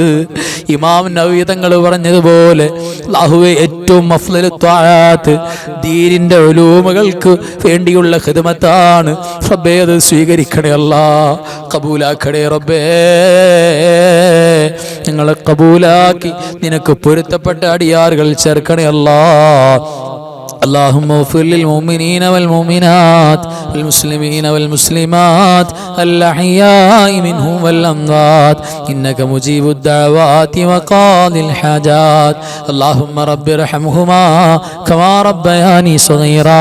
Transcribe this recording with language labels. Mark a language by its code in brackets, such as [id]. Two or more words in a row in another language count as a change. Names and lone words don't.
[ml] ഇമാം നവവി തങ്ങൾ പറഞ്ഞതുപോലെ അല്ലാഹുവേ, ഏറ്റവും അഫ്ളലു ത്വാഅത്ത് ദീനിന്റെ ഉലൂമുകൾക്ക് വേണ്ടിയുള്ള ഖിദ്മത്താണ് റബ്ബേ. അത് സ്വീകരിക്കണേ അല്ലാ, കബൂലാക്കണേ റബ്ബേ. ഞങ്ങളെ കബൂലാക്കി നിനക്ക് പൊരുത്തപ്പെട്ട അടിയാറുകൾ ചേർക്കണേ അല്ലാ. [ar] اللهم اغفر للمؤمنين والمؤمنات والمسلمين والمسلمات الأحياء منهم والأموات إنك مجيب الدعوات وقاضي الحاجات. اللهم رب ارحمهما كما ربياني صغيرا.